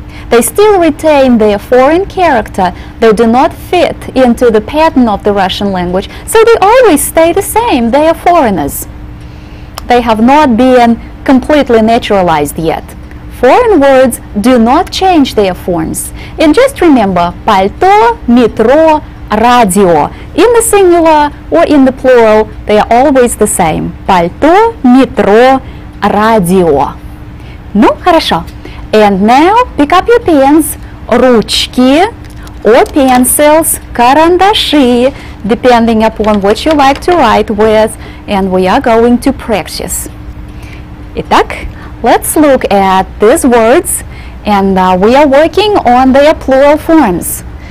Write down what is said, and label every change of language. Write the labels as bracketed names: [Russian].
[English] They still retain their foreign character. They do not fit into the pattern of the Russian language, so they always stay the same. They are foreigners. They have not been completely naturalized yet. Foreign words do not change their forms. And just remember, пальто, метро, radio. In the singular or in the plural, they are always the same. [Russian] Пальто, метро, radio. Ну, хорошо. [English] And now pick up your pens, ручки or pencils, карандаши, depending upon what you like to write with, and we are going to practice. Итак, let's look at these words, and we are working on their plural forms.